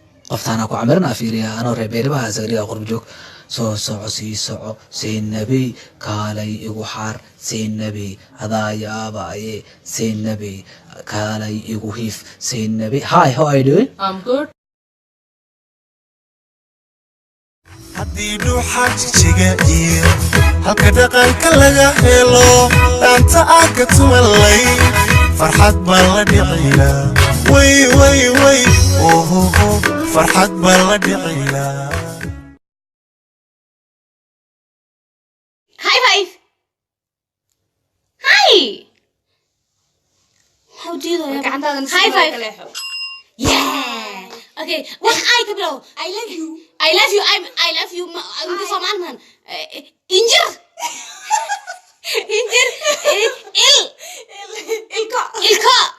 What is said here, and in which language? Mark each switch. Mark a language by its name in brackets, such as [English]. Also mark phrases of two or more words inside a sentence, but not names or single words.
[Somali] Qoftaana ku camirna fiiriya, anoo reer Beeraha Zagriya qurbo joog. Soo soco, sii soco, sii nabi, kaalay igu xaar, sii nabi, adaa yaabaaye, sii nabi, kaalay igu hiif, sii nabi. [English] Hi, how are you doing? I'm good. [Somali] Haddii dhuuxa jigjiga iyo halka dhaqanka laga helo, dhaanta aad ka tumalay, farxad baa la dhicila. Way, way, way, oh, oh, oh, farxad baa la dhicila. [English] High five. Hi. How do you do it? High five. Yeah. Okay. What I can blow? I love you. I love you. I'm, I love you. [Somali] Ma, [English] I'm the man. [Somali] Uh, injur. Injur. Il. Il. Ilko. Ilko.